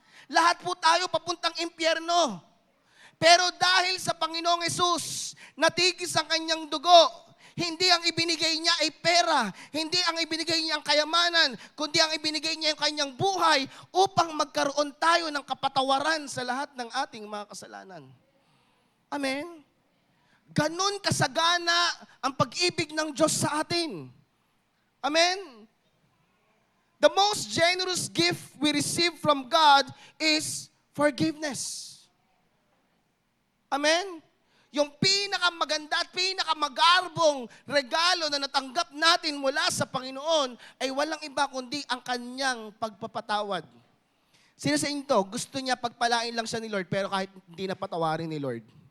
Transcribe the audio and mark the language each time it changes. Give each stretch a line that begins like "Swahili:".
Filipino: Lahat po tayo papuntang impyerno. Pero dahil sa Panginoong Hesus, natigis ang kanyang dugo, hindi ang ibinigay niya ay pera, hindi ang ibinigay niya ang kayamanan, kundi ang ibinigay niya yung kanyang buhay upang magkaroon tayo ng kapatawaran sa lahat ng ating mga kasalanan. Amen? Ganon kasagana ang pag-ibig ng Diyos sa atin. Amen?
English: The most generous gift we receive from God is forgiveness.
Filipino: Amen? Yung pinakamaganda at pinakamagarbong regalo na natanggap natin mula sa Panginoon ay walang iba kundi ang kanyang pagpapatawad. Sino sa inyo to, gusto niya pagpalain lang siya ni Lord pero kahit hindi na patawarin ni Lord?